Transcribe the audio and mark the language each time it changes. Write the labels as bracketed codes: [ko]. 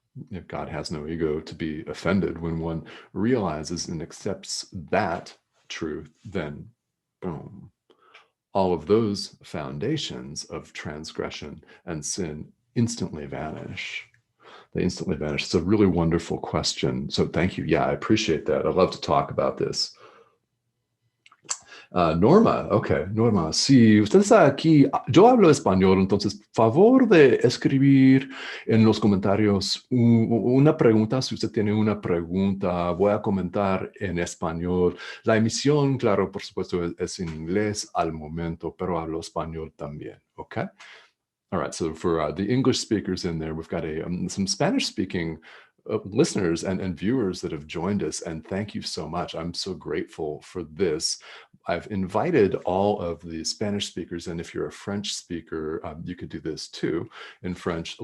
[en] If God has no ego to be offended, when one realizes and accepts that truth, then boom, all of those foundations of transgression and sin instantly vanish. They instantly vanish. It's a really wonderful question. So thank you. Yeah, I appreciate that. I'd love to talk about this. [es] Norma, ok, Norma, si usted está aquí, yo hablo español, entonces favor de escribir en los comentarios una pregunta. Si usted tiene una pregunta, voy a comentar en español. La emisión, claro, por supuesto, es en inglés al momento, pero hablo español también, ok? [en] All right, so for the English speakers in there, we've got some Spanish-speaking listeners and viewers that have joined us, and thank you so much. I'm so grateful for this. I've invited all of the Spanish speakers, and if you're a French speaker, you could do this too in French.